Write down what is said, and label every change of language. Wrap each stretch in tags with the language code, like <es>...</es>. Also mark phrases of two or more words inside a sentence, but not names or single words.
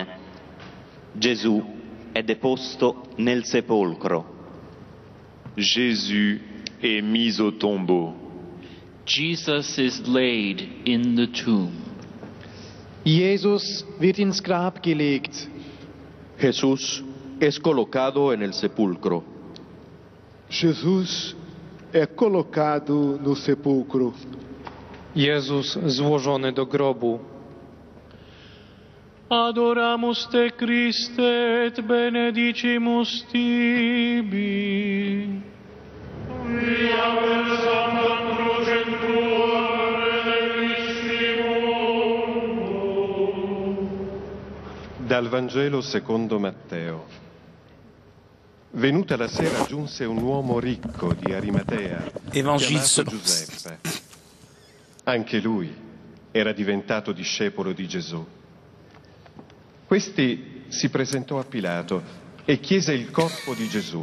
<it>Gesù è deposto nel sepolcro.</it> <fr>Jésus est mis au tombeau.</fr> <en>Jesus is laid in the tomb.</en> <de>Jesus wird ins Grab gelegt.</de> <es>Jesús es colocado en el sepulcro.</es> <pt>Jesus é colocado no sepulcro.</pt> <pl>Jezus złożony do grobu.</pl> <la>Adoramus te Christe et benedicimus tibi. Via per sanctam crucem tuam redemptissimum.</la> <it>Dal Vangelo secondo Matteo. Venuta la sera giunse un uomo ricco di Arimatea, chiamato Giuseppe. Anche lui era diventato discepolo di Gesù. Questi si presentò a Pilato e chiese il corpo di Gesù.</it>